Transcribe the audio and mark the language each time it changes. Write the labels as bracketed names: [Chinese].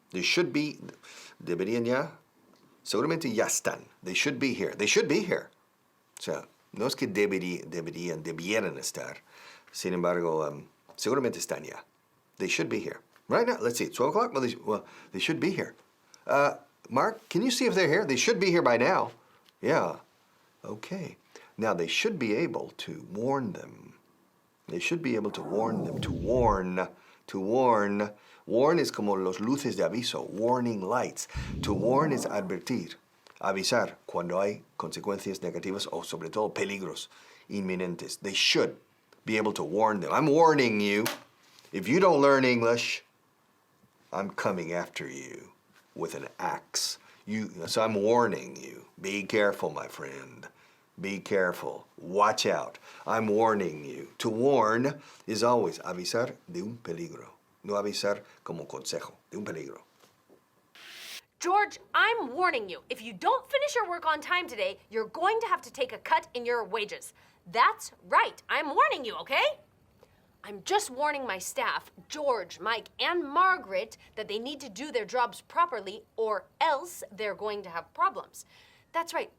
[English] They should be, [Spanish] deberían ya. Seguramente ya están. [English] They should be here. [Spanish] They should be here. O sea, no es que debieran estar. Sin embargo, seguramente están ya. [English] They should be here. Right now, let's see, it's 12 o'clock? Well, they should be here. Mark, can you see if they're here? They should be here by now. Yeah. Okay. Now, they should be able to warn them. They should be able to warn them. To warn. To warn. [Spanish] Warn es como los luces de aviso. [English] Warning lights. [Spanish] To warn es advertir. Avisar cuando hay consecuencias negativas o sobre todo peligros inminentes. [English] They should be able to warn them. I'm warning you. If you don't learn English, I'm coming after you with an axe. So I'm warning you. Be careful, my friend. Be careful. Watch out. I'm warning you. To warn is always [Spanish] avisar de un peligro. No avisar como consejo, de un peligro. [English] George, I'm warning you. If you don't finish your work on time today, you're going to have to take a cut in your wages. That's right. I'm warning you, okay? I'm just warning my staff, George, Mike, and Margaret, that they need to do their jobs properly or else they're going to have problems. That's right.